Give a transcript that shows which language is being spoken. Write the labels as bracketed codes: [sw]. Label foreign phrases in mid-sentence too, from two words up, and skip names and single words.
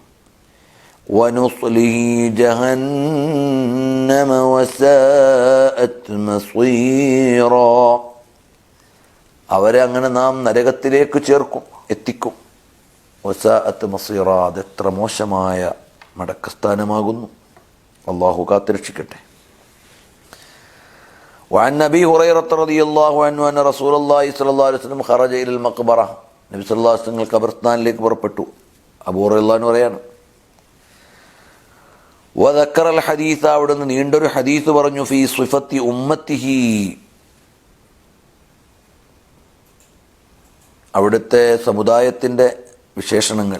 [ar] ونصله جهنم وساءت مصيرا, [ml] അവരെ അങ്ങനെ നാം നരകത്തിലേക്ക് എത്തിക്കും. [ar] وساءت مصيرا, [ml] അതെത്ര മോശമായ മടക്കസ്ഥാനമാകുന്നു. അള്ളാഹു കാത്തുരക്ഷിക്കട്ടെ. [ar] وعن أبي هريرة رضي الله عنه أن رسول الله صلى الله عليه وسلم خرج إلى المقبرة. [ml] നബി [ar] صلى الله عليه وسلم [ml] ഖബർസ്ഥാനിലേക്ക് പുറപ്പെട്ടു. അബൂ ഹുറൈറ പറയാണ്, [ar] وذكر الحديث, [ml] അവിടുന്ന് നീണ്ടൊരു ഹദീസ് പറഞ്ഞു, [ar] في صفة أمته, [ml] അവിടുത്തെ സമുദായത്തിൻ്റെ വിശേഷണങ്ങൾ.